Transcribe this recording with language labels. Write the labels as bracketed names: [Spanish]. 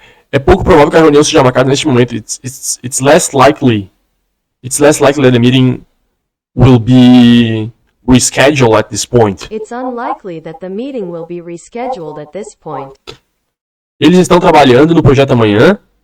[Portuguese] É pouco provável que a reunião seja marcada neste momento. [English] It's less likely that the meeting will be rescheduled at this point. It's unlikely that the meeting will be rescheduled at this point. [Portuguese] Eles estarão trabalhando no projeto amanhã.